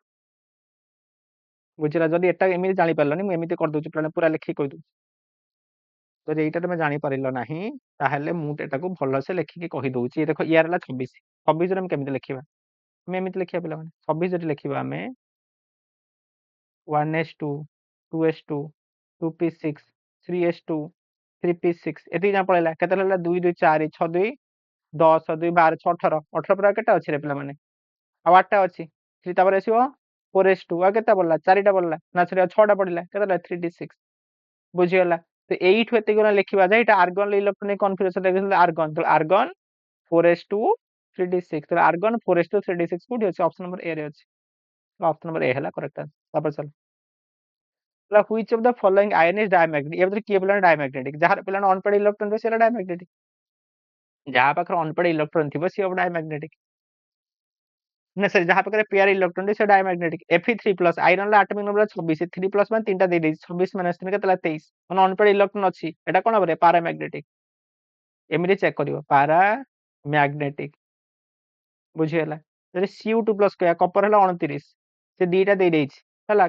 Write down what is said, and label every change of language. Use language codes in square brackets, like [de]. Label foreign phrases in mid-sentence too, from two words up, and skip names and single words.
[or] ବୁଝିଲା ଯଦି ଏଟା ଏମିତି ଜାଣିପାରିଲନି ମୁଁ ଏମିତି କରିଦଉଛି ପିଲାମାନେ ପୁରା ଲେଖିକି କହିଦଉଛି ଯଦି ଏଇଟା ତମେ ଜାଣିପାରିଲ ନାହିଁ ତାହେଲେ ମୁଁ ଏଟାକୁ ଭଲସେ ଲେଖିକି କହିଦଉଛି ଦେଖ ଇୟାର ହେଲା 26 26 ରେ ଆମେ କେମିତି ଲେଖିବା ଆମେ ଏମିତି ଲେଖିବା ପିଲାମାନେ 26 ରେ ଲେଖିବା ଆମେ 1s2 2s2 2p6 3s2 3p6 ଏତିକି ଯା ପଳେଇଲା କେତେ ହେଲା 2 2 4 6 2 10 2 12 6 18 18 ପରେ କେତେ ଅଛି ରେ ପିଲାମାନେ ଆଉ 8ଟା ଅଛି 3 ତାପରେ ଆସିବ 4s2 ଆଉ କେତେ ପଡିଲା 4ଟା ପଡିଲା ନା ସରି ଆଉ 6ଟା ପଡିଲା କେତେ ହେଲା 3d6 ବୁଝିଗଲା ତ ଏଇଠୁ ଏତିକି ଗୁଣା ଲେଖିବା ଯେ ଏଇଟା [en] argon electronic configuration [or] ଦେଖିଲେ ଆର୍ଗନ ତ ଆର୍ଗନ 4s2 3d6 ତ ଆର୍ଗନ 4s2 3d6 କୋଉଠି ଅଛି [en] option number A [or] ରେ ଅଛି [en] option number A [or] ହେଲା [en] correct answer [or] ତାପରେ ଚାଲ ହେଲା [en] which of the following ion is diamagnetic [or] ଏ ଭିତରେ କିଏ ପିଲାମାନେ ଡାଇମ୍ୟାଗ୍ନେଟିକ ଯାହାର ପିଲାମାନେ [en] unpaired electron [or] ଥିବ ସେଇଟା ଡାଇମ୍ୟାଗ୍ନେଟିକ ଯାହା ପାଖରେ [en] unpaired electron [or] ଥିବ ସିଏ ହବ ଡାଇମ୍ୟାଗ୍ନେଟିକ ନା ସରି ଯାହା ପାଖରେ [en] paired electron [or] ସେ ଡାଇମ୍ୟାଗ୍ନେଟିକ Fe3+ ଆଇରନ୍ ର [en] atomic number [or] 26 3+ ମାନେ ତିନିଟା ଦେଇ ଦେଇଛି 26 ମାନେ 3 କେତେ ହେଲା 23 ମାନେ [en] unpaired electron [or] ଅଛି ଏଟା କଣ ହବ ପାରାମ୍ୟାଗ୍ନେଟିକ ଏମିତି ଚେକ୍ କରିବ ପାରାମ୍ୟାଗ୍ନେଟିକ ବୁଝିହେଲା ଯଦି Cu2+ କହିବା କପର ହେଲା 29 ସେ ଦିଟା ଦେଇ ଦେଇଛି ହେଲା